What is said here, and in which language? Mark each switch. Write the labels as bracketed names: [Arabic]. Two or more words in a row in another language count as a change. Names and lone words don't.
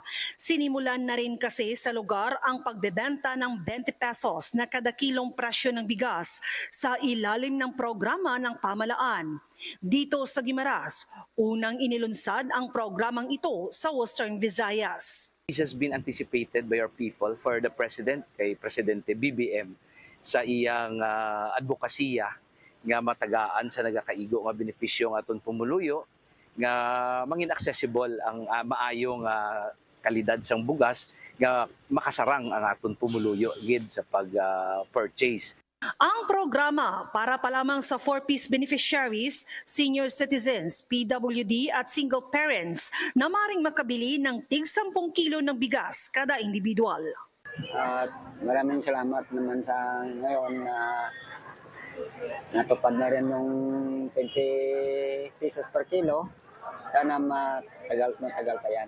[Filipino] Sinimulan na rin kasi sa lugar ang pagbebenta ng 20 pesos na kada kilong presyo ng bigas sa ilalim ng programa ng pamalaan. Dito sa Guimaras, unang inilunsad ang programang ito sa Western Visayas. [English] This has been anticipated by our people for the President, [Hiligaynon] kay Presidente BBM, sa iyang advokasya nga matagaan sa nagakaigo nga benepisyo nga aton pumuluyo nga mangin accessible ang maayong kalidad sang bugas nga makasarang ang aton pumuluyo gid sa pag-purchase. [Filipino] Ang programa para pa lamang sa 4-piece beneficiaries, senior citizens, PWD at single parents na maring makabili ng tig 10 kilo ng bigas kada individual. At maraming salamat naman sa ngayon na natupad na rin yung 20 pesos per kilo. Sana matagal pa yan.